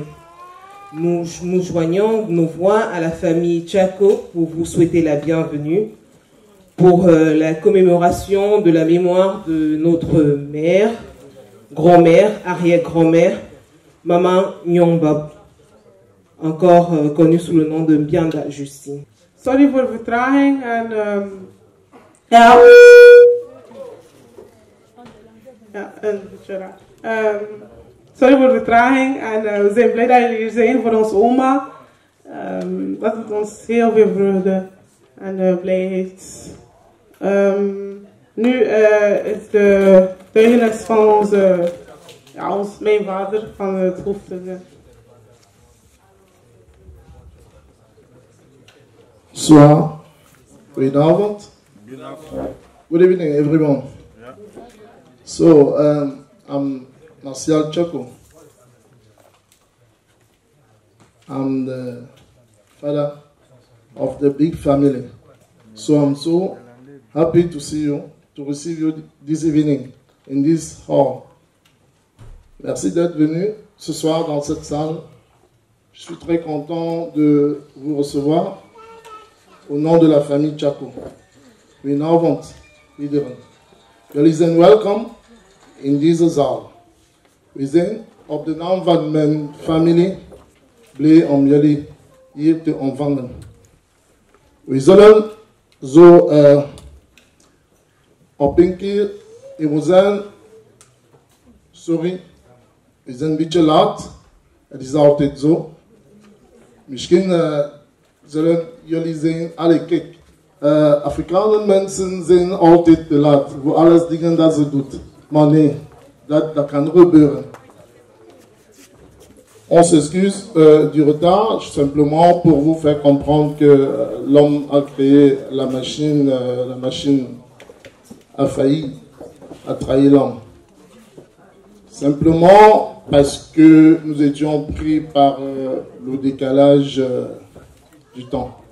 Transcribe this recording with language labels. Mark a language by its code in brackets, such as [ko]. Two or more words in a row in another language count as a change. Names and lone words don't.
[fr] Nous joignons nos voix à la famille Tchako pour vous souhaiter la bienvenue pour la commémoration de la mémoire de notre mère, grand-mère, arrière-grand-mère, Maman Nyongbab, encore connue sous le nom de Mbianda Justine. [nl] Sorry voor de vertraging en sorry voor de vertraging en we zijn blij dat jullie hier zijn voor onze oma. Dat doet ons heel veel vreugde en blijheid. Nu is de tuigenis van mijn vader van het hoofdgezin. [fr] Bonsoir. [nl] Goedenavond. [en] Good evening, everyone. Yeah. So, I'm Martial Tchako. I'm the father of the big family. So I'm so happy to see you, to receive you this evening in this hall. [fr] Merci d'être venu ce soir dans cette salle. Je suis très content de vous recevoir au nom de la famille Tchako. [nl] Goedenavond, iedereen. Jullie zijn welkom in deze zaal. We zijn op de naam van mijn familie blij om jullie hier te ontvangen. We zullen zo op een keer, we zijn, sorry, we zijn een beetje laat. Het is altijd zo. Misschien zullen jullie zijn, allez kijk, Afrikaanse mensen zijn altijd te laat voor alles dingen dat ze doet. Maar nee, dat kan gebeuren. [fr] On s'excuse du retard, simplement pour vous faire comprendre que l'homme a créé la machine a failli, a trahi l'homme. Simplement parce que nous étions pris par le décalage du temps.